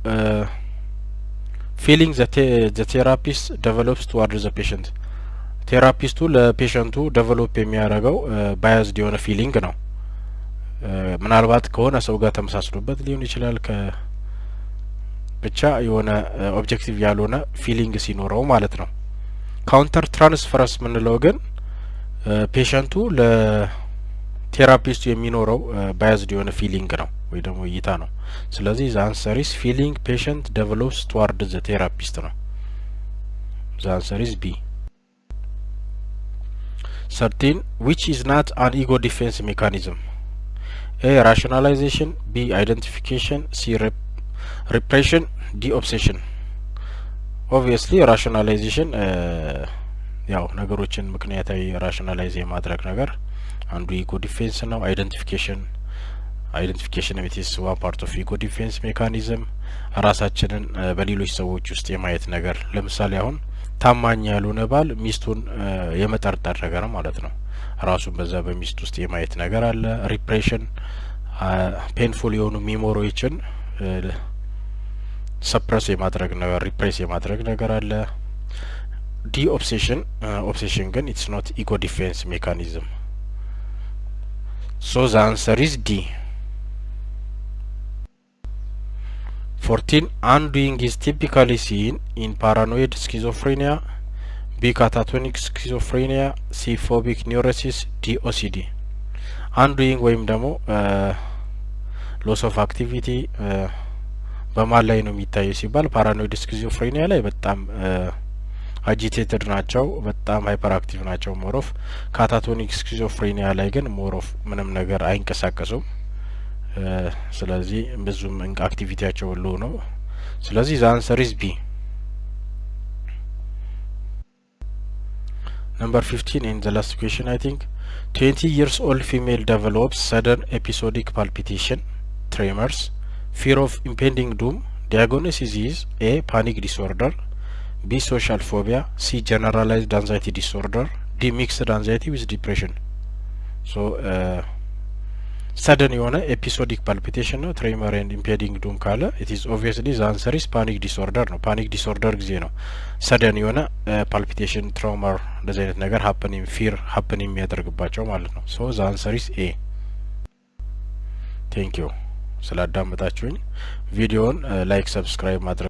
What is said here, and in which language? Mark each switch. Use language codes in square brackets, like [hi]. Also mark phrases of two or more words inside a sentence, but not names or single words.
[en] feeling the therapist develops towards the patient [am] ቴራፒስቱ ለፔሸንቱ ዴቨሎፕ የሚያደርገው ባያዝድ የሆነ ፊሊንግ ነው ምናልባት ከሆነ ሰው ጋር ተመሳስሎበት ሊሆን ይችላል ብቻ የሆነ ኦብጀክቲቭ ያልሆነ ፊሊንግ ሲኖረው ማለት ነው [en] counter transference [am] ምንለው ግን ፔሸንቱ ለቴራፒስቱ የሚኖረው ባያዝድ የሆነ ፊሊንግ ነው ወይ ደግሞ እይታ ነው ስለዚህ [en] the answer is feeling patient develops toward the therapist [am] ነው [en] the answer is B 13 which is not an ego defense mechanism A rationalization B identification C repression D obsession obviously rationalization [am] ያው ነገሮችን ምክንያታዊ rationalize የማድረግ ነገር አንዱ [en] ego defense [am] ነው [en] identification it is one part of ego defense mechanism [am] ራሳችንን በሌሎች ሰዎች ውስጥ የማየት ነገር ለምሳሌ አሁን ታማኝ ያልሆነ ባል ሚስቱን የመጠርጠር ነገር ማለት ነው ራሱን በዛ በሚስት ውስጥ የማየት ነገር አለ [en] repression painful [am] የሆኑ ሜሞሪዎችን suppress የማድረግ ነገር repress የማድረግ ነገር አለ [en] D obsession ግን it's not ego defense mechanism so the answer is D 14 undoing is typically seen in paranoid schizophrenia B catatonic schizophrenia C phobic neurosis D OCD [am] undoing ወይም ደግሞ [en] loss of activity [am] በማን ላይ ነው የሚታየው ሲባል [en] paranoid schizophrenia [am] ላይ በጣም አጂቴትድ ናቸው በጣም [en] hyper active [am] ናቸው ሞሮፍ [en] catatonic schizophrenia [am] ላይ ግን ሞሮፍ ምንም ነገር አይንቀሳቀሱም ስለዚህ ብዙም አክቲቪቲያቸው ሎ ነው ስለዚህ [en] the answer is B Number 15 in the last question, I think. 20 years old female develops sudden episodic palpitation, tremors, fear of impending doom. Diagnosis is A. Panic disorder, B. Social phobia, C. Generalized anxiety disorder, D. Mixed anxiety with depression. So sudden [am] የሆነ [en] episodic palpitation [am] ነው [en] tremor and impending doom [am] ካለ [en] it is obviously the answer is panic disorder [am] ነው። [en] panic disorder [am] ጊዜ ነው ሰደን የሆነ ፓልፒቴሽን ትራውመር እንደዚህ አይነት ነገር [en] happening fear happening [am] የሚያደርግባቸው ማለት ነው። [en] so the answer is A. thank you [am] ስላዳመጣችሁኝ። ቪዲዮውን [en] like subscribe [am] ማድረግ